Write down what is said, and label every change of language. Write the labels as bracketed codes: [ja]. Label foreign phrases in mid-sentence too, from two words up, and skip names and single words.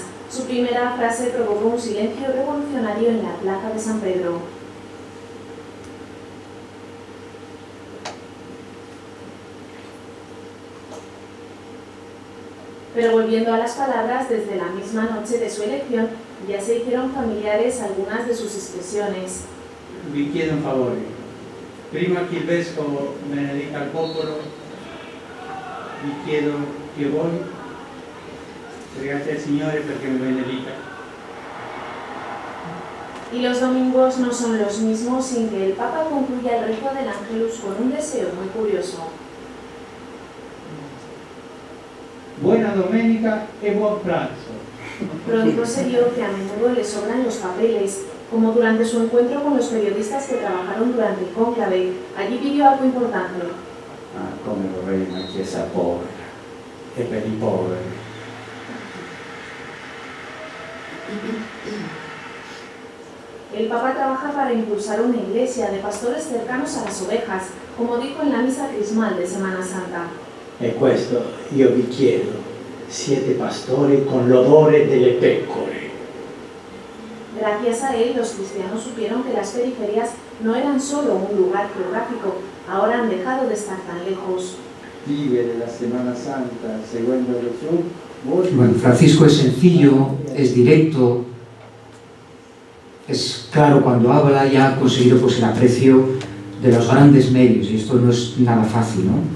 [es] Su primera frase provocó un silencio revolucionario en la plaza de San Pedro. Pero volviendo a las palabras, desde la misma noche de su elección, ya se hicieron familiares algunas de sus expresiones. [it] Vi chiedo un favore. Prima che il vescovo benedica il popolo, vi chiedo che voi pregate al Signore perché mi benedica. [es] Y los domingos no son los mismos sin que el Papa concluya el rezo del Ángelus con un deseo muy curioso. [it] Buena domenica e buon pranzo. [es] Pronto se vio que a menudo le sobran los papeles, como durante su encuentro con los periodistas que trabajaron durante el cónclave. Allí pidió algo importante. [it] Come vorrei una chiesa povera e per i poveri. [es] El Papa trabaja para impulsar una iglesia de pastores cercanos a las ovejas, como dijo en la misa crismal de Semana Santa. [it] E questo io vi chiedo, siete pastori con l'odore delle pecore. [es] Gracias a él, los cristianos supieron que las periferias no eran solo un lugar geográfico, ahora han dejado de estar tan lejos. Vive la Semana Santa seguendo Jesús. Bueno, Francisco es sencillo, es directo, es claro cuando habla, y ha conseguido pues, el aprecio de los grandes medios, y esto no es nada fácil, ¿no?